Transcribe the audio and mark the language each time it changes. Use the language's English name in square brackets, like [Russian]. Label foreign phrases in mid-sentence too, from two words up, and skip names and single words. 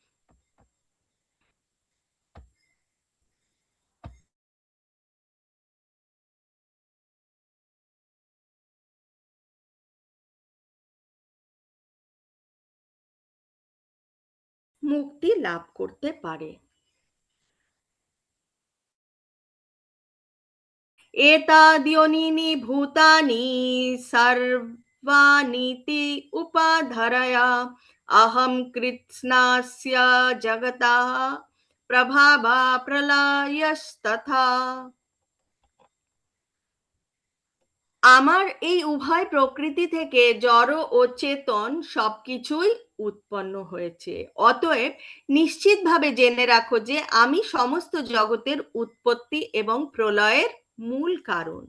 [Bangla] মুক্তি লাভ করতে পারে। [Sanskrit] एताद्योनीनि भूतानि सर्वानीति उपाधरया अहं कृत्स्नास्य जगता प्रभावा प्रलयस्तथा। [Bangla] আমার এই উভয় প্রকৃতি থেকে জড় ও চেতন সবকিছুই উৎপন্ন হয়েছে। অতএব নিশ্চিতভাবে জেনে রাখো যে আমি সমস্ত জগতের উৎপত্তি এবং প্রলয়ের মূল কারণ।